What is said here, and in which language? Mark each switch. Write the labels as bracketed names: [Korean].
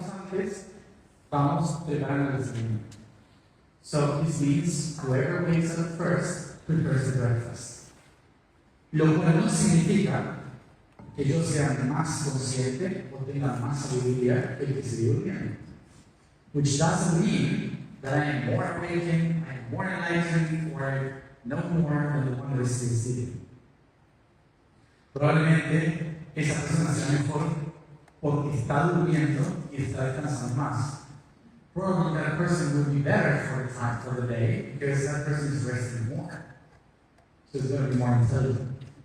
[Spanish] antes, vamos preparando el desayuno. [English] So this means whoever wakes up first prepares the breakfast. [Spanish] Lo cual no significa que yo sea más consciente o tenga más sabiduría que el que se dio bien. [English] Which doesn't mean that I am more awakened, I am more enlightened, or I know more than the one that is still sleeping. [Spanish] Probablemente esa persona sea mejor porque está durmiendo y está descansando más. [English] Probably that person would be better for the time for the day because that person is resting more. So it's going to be more intelligent.